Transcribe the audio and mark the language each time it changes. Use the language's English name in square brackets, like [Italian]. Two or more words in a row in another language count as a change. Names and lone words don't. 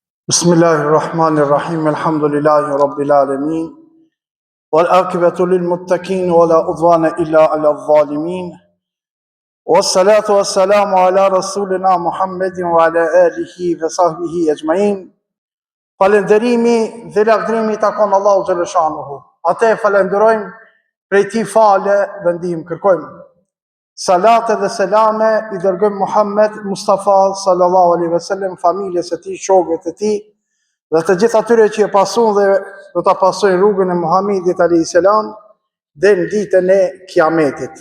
[Arabic] بسم الله الرحمن الرحيم. الحمد لله رب العالمين. والعاقبة للمتقين ولا عدوان إلا على الظالمين. والصلاة والسلام على رسولنا محمد وعلى آله وصحبه أجمعين. [Albanian] Falënderimi dhe lavdrimi takon Allahu [Arabic] جل شأنه. [Albanian] Atë falenderojmë, prej tij fale dhe ndihmë kërkojmë. Salate dhe selame i dërgojmë Muhammed Mustafa [Arabic] صلى الله عليه وسلم, [Albanian] familjes së tij, shokëve të tij dhe të gjithë atyre që e pasun dhe do ta pasojnë rrugën e Muhamedit [Arabic] عليه السلام [Albanian] deri në ditën e Kiametit.